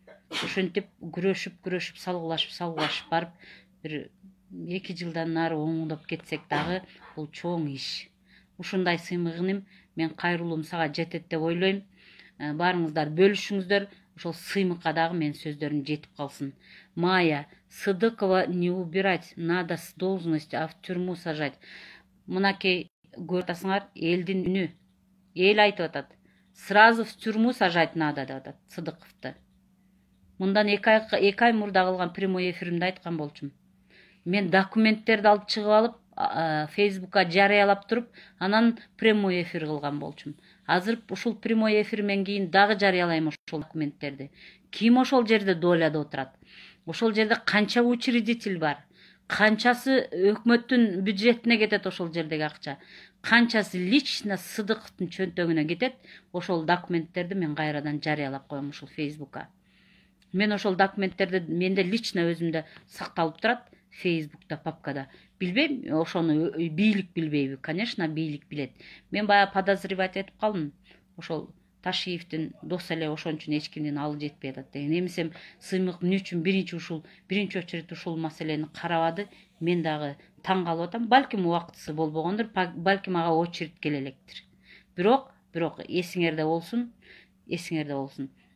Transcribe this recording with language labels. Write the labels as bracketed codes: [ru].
[ky] Ошентип күрөшүп салгылашып барып бир 2 жылдан нары оңдоп кетсек дагы бул чоң иш. Ушундай сыймыгым мен кайрылуум сага жетет деп ойлойм. Барыңыздар бөлүшүңүздөр, ошол сыймыкка дагы мен сөздөрүм жетип калсын. [ru] Майя Сыдыкова не убирать, надо с должности, а в тюрьму сажать. [ky] Мынакей көрүп атасыңар, элдин үнү. Эл айтып атат. [ru] Сразу в тюрьму сажать надо [ky] деп атат [ru] Сыдыковду. [ky] Мындан 2 ай мурда кылган прямой эфиримде айткан болчумун. Мен документтерди алып чыгып алып, Facebook'a жарыялап туруп, анан прямой эфир кылган болчумун. Азыр ушул прямой эфирмен кийин дагы жарыялайм ошол документтерди. Ким ошол жерде доляда отурат? Ошол жерде канча учредитель бар? Канчасы өкмөттүн бюджетине кетет ошол жердеги акча? Канчасы лично Сыдыковдун чөнтөгүнө кетет? Ошол документтерди мен кайрадан жарыялап коем ушул Facebook'a. Мен ошол документтерди менде лично өзүмдө сакталып турат. Facebook'ta, папкада. Билбейм, ошону бийлик билбейби? Конечно, бийлик билет. Мен бая подозревать этип калдым. Ошол Ташиевдин дос эле ошон үчүн эч кимдин алы жетпей атат деген. Эмесем, сыймык эмне үчүн биринчи очередь ушул маселени карабады? Мен дагы таң калып атам. Балким убактысы болбогондур, балким ага очередь келе электир. Бирок эсиңерде болсун.